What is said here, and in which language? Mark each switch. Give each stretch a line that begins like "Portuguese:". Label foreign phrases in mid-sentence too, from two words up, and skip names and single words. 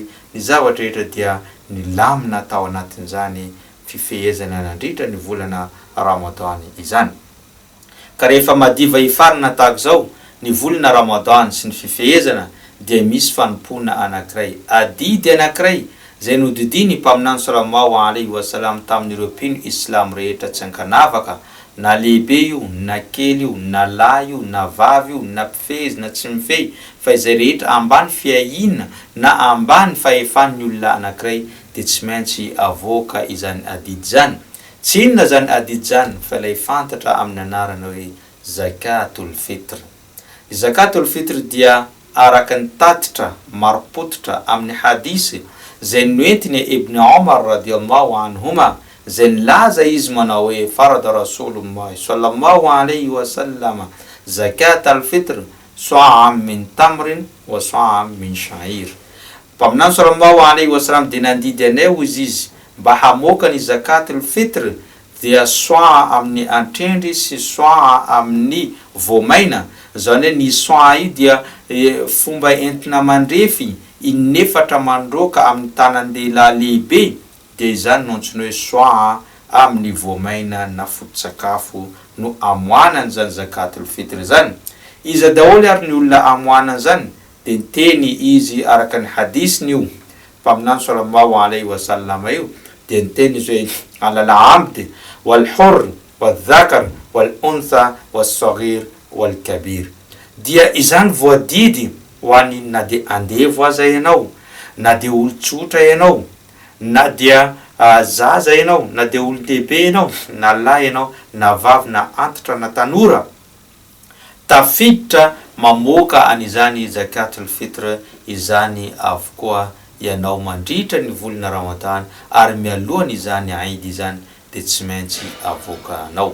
Malagasy: Ny zavatra rehetra dia ny lamina tao anatin'izany fifehezana nandritra ny volana Ramadan izany. Ka rehefa madiva ifarana tahaka zao ny volana Ramadan sy ny fifehezana dia misy fanompona anankiray, adidy anankiray zay nodidiny mpaminany
Arabic: صلى الله عليه وسلم
Malagasy: tamin'ireo mpino Islam rehetra tsy ankanavaka, na lehibe io, na kely io, na lahy io, na vavy io, na mpifehy na tsy mifehy, fa izay rehetra ambany fiahina na ambany fahefan'ny olona anankiray dia tsy maintsy avoaka izany adidy zany. Tsy inona zany adidy zany fa ilay fantatra amin'ny anarana hoe
Arabic: زكاة الفطر. زكاة الفطر
Malagasy: dia araka ny tatitra maropototra amin'ny hadisy zay noentiny Ibn Omar
Arabic: رضي الله عنهما
Malagasy: zay nilaza izy manao hoe
Arabic: فرض رسول الله صلى الله عليه وسلم زكاة الفطر صاعا من تمر وصاعا من شعير.
Malagasy: Mpaminany
Arabic: صلى الله عليه وسلم
Malagasy: dia nandidy anay izy mba hamoaka ny
Arabic: زكاة الفطر
Malagasy: dia soa amin'ny antrendry sy soa amin'ny voamaina. Zany hoe ny soa io dia fomba entina mandrefy inefatra mandroka amin'ny tanan-dehilahy lehibe dia izany no antsoina hoe soa amin'ny voamaina na foto-tsakafo no amoanany zany
Arabic: زكاة الفطر
Malagasy: zany. Izy daholo ary ny olona amoanany zany dia niteny izy araka ny hadisiny io mpaminany
Arabic: صلى الله عليه وسلم
Malagasy: io dia niteny izy hoe
Arabic: على العبد والحر والذكر والأنثى والصغير والكبير.
Malagasy: Dia izany voadidy ho any na dia andevo aza ianao, na dia olo-tsotra ianao, na dia zaza ianao, na dia olo-dehibe ianao, na lahy ianao, na vavy, na antitra, na tanora, tafiditra mamoaka an'izany
Arabic: زكاة الفطر
Malagasy: izany avokoa ianao mandritra ny volana Ramadan ary mialohany izany Eid izany dia tsy maintsy avoaka anao.